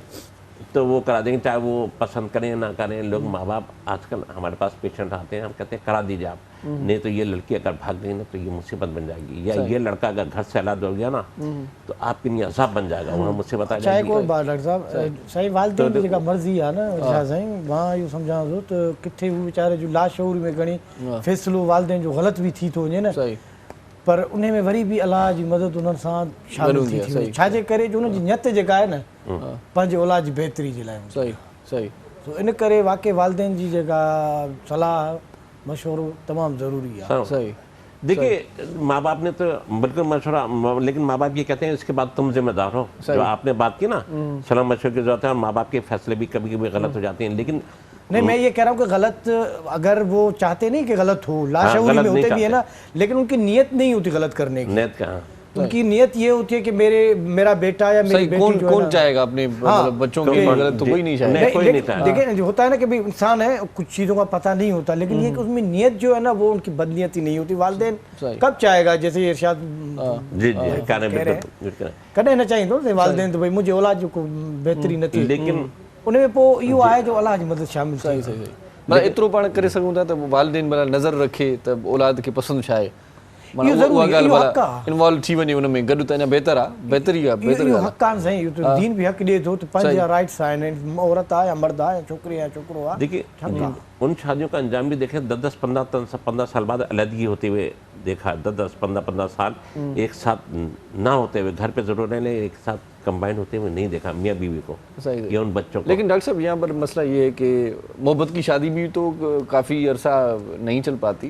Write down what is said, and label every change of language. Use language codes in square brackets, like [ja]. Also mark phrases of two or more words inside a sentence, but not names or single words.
[ur] تو وہ کرا دیں گے، چاہے وہ پسند کریں نہ کریں. لوگ ماں باپ آج کل ہمارے پاس پیشنٹ آتے ہیں، ہم کہتے ہیں کرا دیجیے آپ، نہیں تو یہ لڑکی اگر بھاگ گئی نا تو یہ مصیبت بن جائے گی، یا یہ لڑکا اگر گھر سے الگ ہو گیا نا تو آپ کے لیے عذاب بن جائے گا. انہوں نے مجھ سے بتایا [sd] चाहे कोई बात डॉक्टर साहब सही वालिदैन की जेका मर्ज़ी आहे न छा साईं, मां इहो सम्झां थो त किथे हू वीचारे जो लाशऊर में घणी फ़ैसिलो वालिदैन जो ग़लति बि थी थो वञे न, सही, पर उन में वरी बि अलाह जी मदद उन्हनि सां शामिल थी वञे, छाजे करे जो उनजी नियत जेका आहे न पंहिंजे औलाद जी बहितरी जे लाइ। सही, सही, तो इन करे वाकई वालिदैन जी जेका सलाह मशवरो तमामु ज़रूरी आहे। सही। [ur] دیکھیے ماں باپ نے تو بالکل مشورہ، لیکن ماں باپ یہ کہتے ہیں اس کے بعد تم ذمہ دار ہو. جو آپ نے بات کی نا، صلاح مشورے کی ضرورت ہے، اور ماں باپ کے فیصلے بھی کبھی کبھی غلط ہو جاتے ہیں، لیکن نہیں میں یہ کہہ رہا ہوں کہ غلط اگر وہ چاہتے نہیں کہ غلط ہو، لاشعوری میں ہوتے بھی ہے نا، لیکن ان کی نیت نہیں ہوتی غلط کرنے کی. نیت کا ان کی نیت یہ ہوتی ہے کہ میرا بیٹا یا میری بیٹی جو کون چاہے گا اپنے بچوں کی غلط? تو کوئی نہیں چاہے گا. دیکھیے جو ہوتا ہے نا کہ بھائی انسان ہے، کچھ چیزوں کا پتا نہیں ہوتا، لیکن یہ کہ اس میں نیت جو ہے نا وہ ان کی بدنیتی نہیں ہوتی. والدین کب چاہے گا، جیسے ارشاد जी [sd] कॾहिं न चाहींदो वालिदैन तो भाई मुंहिंजे औलाद जो को बहितरी न थी, लेकिन उनमें पोइ इहो आहे जो अलाह जी मदद शामिल सही सही सही, मतलब एतिरो पाण करे सघूं था त वालिदैन भला नज़र रखे त औलाद खे पसंदि छा आहे, इन्वॉल्व थी वञे उन में गॾु त अञा बहितर आहे, बहितरी आहे, बहितर इहो हक़ आहे साईं, इहो त दीन बि हक़ ॾिए थो त पंहिंजा राइट्स आहिनि, औरत आहे या मर्द आहे या छोकिरी आहे छोकिरो आहे। [ur] دیکھیے ان شادیوں کا انجام بھی دیکھے 10-15 سال بعد علیحدگی ہوتے ہوئے دیکھا، 10-15 سال ایک ساتھ نہ ہوتے ہوئے، گھر پہ ضرور رہنے ایک ساتھ کمبائن ہوتے ہوئے نہیں دیکھا میاں بیوی کو یا ان بچوں کو. لیکن ڈاکٹر صاحب یہاں پر مسئلہ یہ ہے کہ محبت کی شادی بھی تو کافی عرصہ نہیں چل پاتی,